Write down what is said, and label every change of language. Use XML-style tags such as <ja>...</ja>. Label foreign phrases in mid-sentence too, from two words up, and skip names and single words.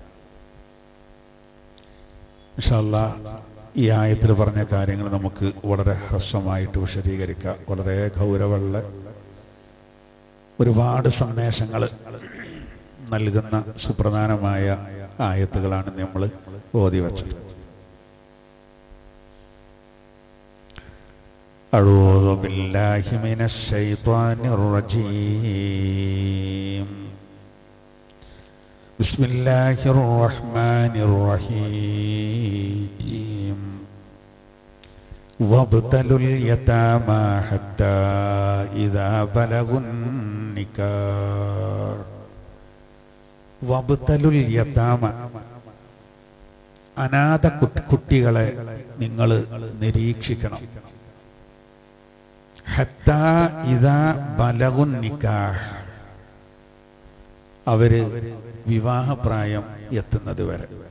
<ar>إن شاء الله</ar> <ml>ഈ ആയത്തിൽ പറഞ്ഞ കാര്യങ്ങൾ നമുക്ക് വളരെ ഹ്രസ്വമായിട്ട് വിശദീകരിക്കാം. വളരെ ഗൗരവമുള്ള ഒരുപാട് സന്ദേശങ്ങൾ നൽകുന്ന സുപ്രധാനമായ ആയത്തുകളാണ് നമ്മൾ ഓതി വച്ചത്.</ml> <ar>أعوذ بالله من الشيطان الرجيم. بسم الله الرحمن الرحيم. وابتلوا اليتامى حتى إذا بلغوا النكاح. وابتلوا اليتامى,</ar> <ml>അനാഥ കുട്ടികളെ നിങ്ങൾ നിരീക്ഷിക്കണം.</ml> <ar>حتى إذا بلغوا النكاح,</ar> <ml>അവര് വിവാഹപ്രായം എത്തുന്നത് വരെ.</ml>